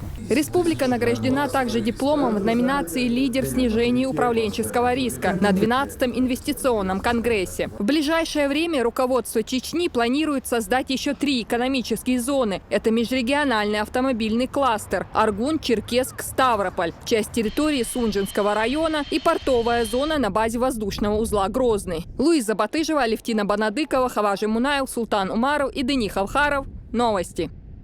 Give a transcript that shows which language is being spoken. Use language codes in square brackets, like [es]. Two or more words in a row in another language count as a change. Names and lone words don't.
[ru] Республика награждена также дипломом в номинации «Лидер в снижении управленческого риска» на 12-м инвестиционном конгрессе. В ближайшее время руководство Чечни планирует создать еще 3 экономические зоны. Это межрегиональный автомобильный кластер Аргун, Черкесск, Ставрополь, часть территории Сунжинского района и портовая зона на базе воздушного узла Грозный. Луиза Батыжева, Алевтина Банадыкова, Хаважи Мунаев, Султан Умаров и Дених Авхаров. Новости.